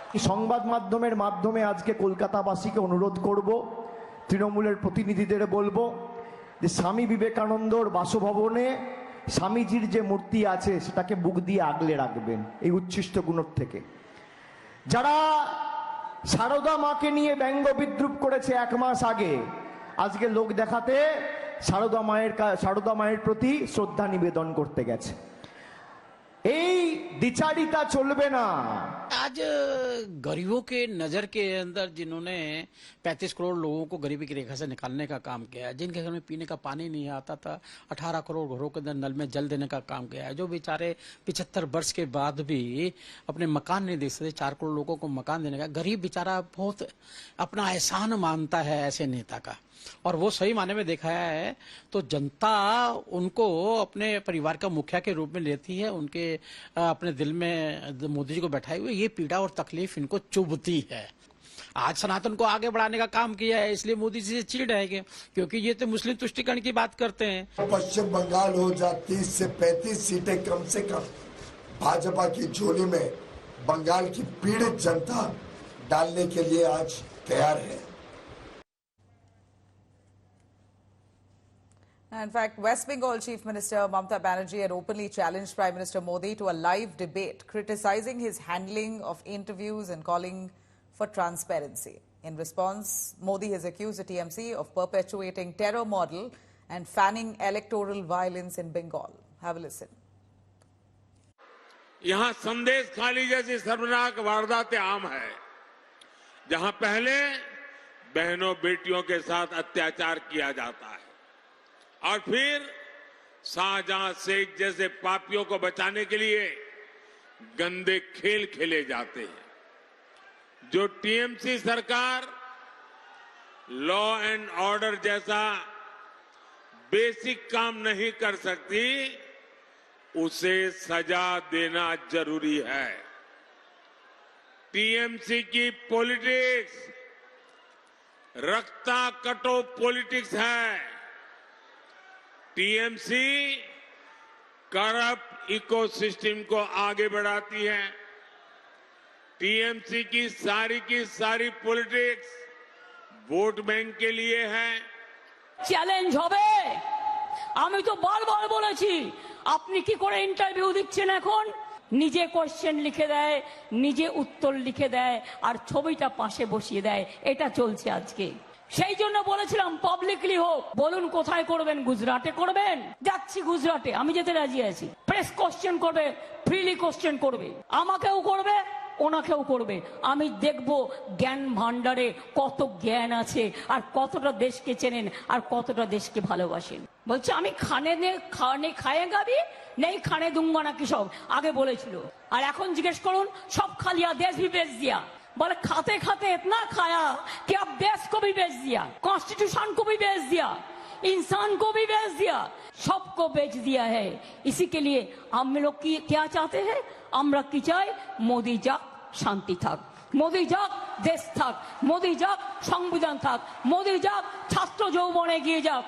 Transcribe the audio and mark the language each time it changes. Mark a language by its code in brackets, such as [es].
[bn] সংবাদ মাধ্যমের মাধ্যমে আজকে কলকাতাবাসীকে অনুরোধ করব, তৃণমূলের প্রতিনিধিদের বলবো যে স্বামী বিবেকানন্দর বাসভবনে স্বামীজির যে মূর্তি আছে সেটাকে বুক দিয়ে আগলে রাখবেন এই উচ্ছিষ্ট গুণর থেকে। যারা সারদা মাকে নিয়ে ব্যঙ্গ বিদ্রুপ করেছে এক মাস আগে, আজকে লোক দেখাতে সারদা মায়ের প্রতি শ্রদ্ধা নিবেদন করতে গেছে। এই দ্বিচারিতা চলবে না। [hi] आज गरीबों के नजर के अंदर जिन्होंने 35 करोड़ लोगों को गरीबी की रेखा से निकालने का काम किया है, जिनके घर में पीने का पानी नहीं आता था, 18 करोड़ घरों के अंदर नल में जल देने का काम किया है, जो बेचारे 75 वर्ष के बाद भी अपने मकान नहीं दे सकते, 4 करोड़ लोगों को मकान देने का, गरीब बेचारा बहुत अपना एहसान मानता है ऐसे नेता का, और वो सही माने में देखा है तो जनता उनको अपने परिवार का मुखिया के रूप में लेती है। उनके अपने दिल में मोदी जी को बैठाए हुए ये पीड़ा और तकलीफ इनको चुभती है। आज सनातन को आगे बढ़ाने का काम किया है, इसलिए मोदी जी से चिढ़ है क्योंकि ये तो मुस्लिम तुष्टिकरण की बात करते हैं। पश्चिम बंगाल हो जा 30 से 35 सीटें कम से कम भाजपा की झोली में बंगाल की पीड़ित जनता डालने के लिए आज तैयार है। [en] In fact, West Bengal Chief Minister Mamata Banerjee had openly challenged Prime Minister Modi to a live debate, criticizing his handling of interviews and calling for transparency. In response, Modi has accused the TMC of perpetuating terror model and fanning electoral violence in Bengal. Have a listen. [hi] यहाँ संदेश खाली जैसी शर्मनाक वारदातें आम है, जहाँ पहले बहनों बेटियों के साथ अत्याचार किया जाता है और फिर शाहजहां शेख जैसे पापियों को बचाने के लिए गंदे खेल खेले जाते हैं। जो टीएमसी सरकार लॉ एंड ऑर्डर जैसा बेसिक काम नहीं कर सकती, उसे सजा देना जरूरी है। टीएमसी की पॉलिटिक्स रक्ता कटो पॉलिटिक्स है। टीएमसी करप्ट इकोसिस्टम को आगे बढ़ाती है। टीएमसी की सारी पॉलिटिक्स वोट बैंक के लिए है। [bn] চ্যালেঞ্জ হবে। আমি তো বারবার বলেছি, আপনি কি করে ইন্টারভিউ দিচ্ছেন এখন? নিজে কোশ্চেন লিখে দেয়, নিজে উত্তর লিখে দেয়, আর ছবিটা পাশে বসিয়ে দেয়। এটা চলছে আজকে। সেই জন্য বলেছিলাম পাবলিকলি হোক। বলুন কোথায় করবেন? গুজরাটে করবেন? যাচ্ছি গুজরাটে, আমি যেতে রাজি আছি। প্রেস কোশ্চেন করবে, ফ্রিলি কোশ্চেন করবে, আমাকেও করবে, ওনাকেও করবে। আমি দেখব জ্ঞান ভান্ডারে কত জ্ঞান আছে, আর কতটা দেশকে চেনেন, আর কতটা দেশকে ভালোবাসেন। বলছে আমি [hi] খানে খায়েগা ভি নেই খানে দুঙ্গা [bn] নাকি সব আগে বলেছিল, আর এখন জিজ্ঞেস করুন সব [hi] खा लिया देश भी बेच दिया। बोले खाते खाते इतना खाया कि अब देश को भी बेच दिया, कॉन्स्टिट्यूशन को भी बेच दिया, इंसान को भी बेच दिया, सबको बेच दिया है। इसी के लिए हम लोग की क्या चाहते हैं? [bn] আমরা কি চাই? মোদি যাক, শান্তি থাক, মোদি যাক, দেশ থাক, মোদি যাক, সংবিধান থাক, মোদি যাক, ছাত্র যৌবনে এগিয়ে যাক।